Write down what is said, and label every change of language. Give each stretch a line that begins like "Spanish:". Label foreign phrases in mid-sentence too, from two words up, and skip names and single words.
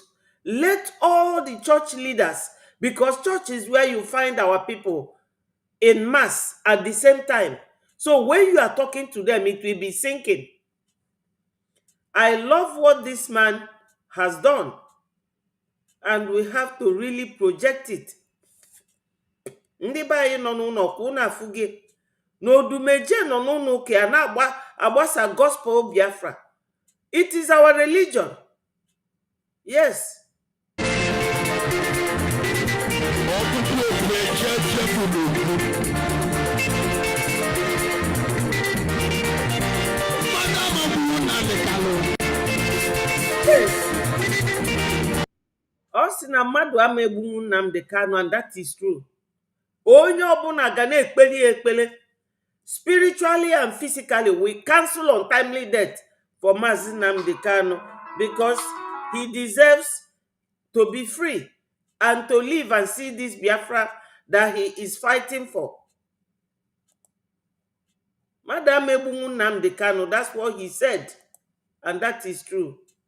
English: Let all the church leaders, because church is where you find our people in mass at the same time. So when you are talking to them, it will be sinking. I love what this man has done. And we have to really project it.
Igbo: Ndị be anyị nọ n'ụlọ ka unu afụge na odumeje nọ n'ụlọ ụka a na-agbasa gospel Biafra.
English: It is our religion. Yes. Yes.
Igbo: Ọ sị na mmadụ ama egbunwu Nnamdi Kanu,
English: and that is true.
Igbo: Onye ọbụla ga na-ekpeli ekpele.
English: Spiritually and physically, we cancel untimely death for Mazi Nnamdi Kanu because he deserves to be free and to live and see this Biafra that he is fighting for. Madam Egbunwu Nnamdi Kanu, that's what he said, and that is true.